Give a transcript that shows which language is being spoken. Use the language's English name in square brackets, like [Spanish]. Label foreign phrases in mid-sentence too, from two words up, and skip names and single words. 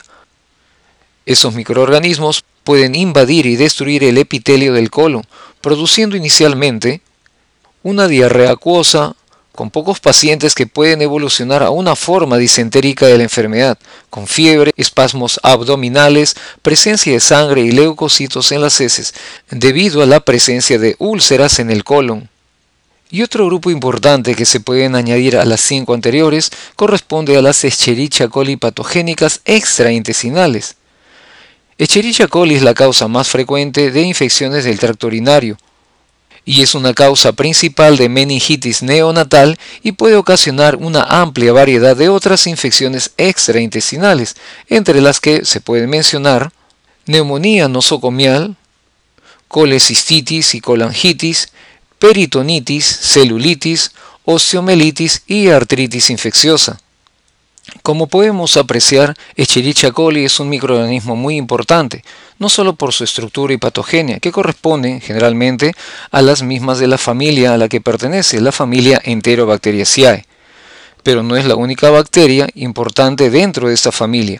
[Spanish] Esos microorganismos pueden invadir y destruir el epitelio del colon, produciendo inicialmente una diarrea acuosa, con pocos pacientes que pueden evolucionar a una forma disentérica de la enfermedad, con fiebre, espasmos abdominales, presencia de sangre y leucocitos en las heces, debido a la presencia de úlceras en el colon. Y otro grupo importante que se pueden añadir a las 5 anteriores corresponde a las Escherichia coli patogénicas extraintestinales. Escherichia coli es la causa más frecuente de infecciones del tracto urinario, y es una causa principal de meningitis neonatal y puede ocasionar una amplia variedad de otras infecciones extraintestinales, entre las que se pueden mencionar neumonía nosocomial, colecistitis y colangitis, peritonitis, celulitis, osteomelitis y artritis infecciosa. Como podemos apreciar, Escherichia coli es un microorganismo muy importante, no solo por su estructura y patogenia, que corresponden generalmente a las mismas de la familia a la que pertenece, la familia Enterobacteriaceae, pero no es la única bacteria importante dentro de esta familia.